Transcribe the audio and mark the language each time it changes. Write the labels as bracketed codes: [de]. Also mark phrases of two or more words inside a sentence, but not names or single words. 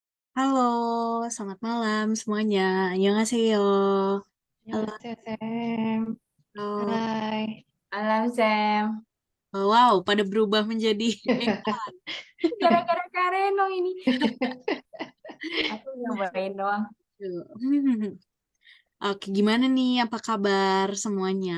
[id] Halo, selamat malam semuanya. Annyeonghaseyo. Halo, [ko] 안녕하세요, 쌤. [id] halo. Hai. Alam Sam, Wow, pada berubah menjadi gara-gara Kareno ini. Aku nyobain doang. Oke, gimana nih? Apa kabar semuanya?